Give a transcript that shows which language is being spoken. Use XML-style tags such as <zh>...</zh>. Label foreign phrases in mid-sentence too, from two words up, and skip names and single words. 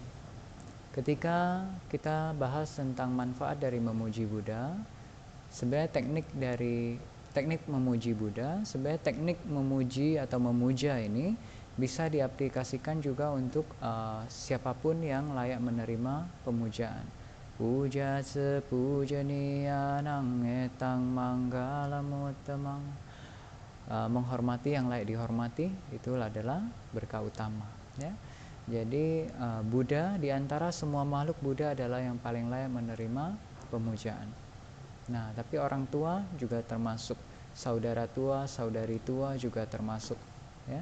<id>Ketika kita bahas tentang manfaat dari memuji Buddha, sebenarnya teknik memuji Buddha, sebenarnya teknik memuji atau memuja ini bisa diaplikasikan juga untuk siapapun yang layak menerima pemujaan.</id> <pi>Puja sepujaniyanang etang manggalamuttamang.</pi> <id>Menghormati yang layak dihormati itu adalah berkah utama, ya. Jadi Buddha, diantara semua makhluk, Buddha adalah yang paling layak menerima pemujaan. Nah, tapi orang tua juga termasuk, saudara tua, saudari tua juga termasuk, ya.</id>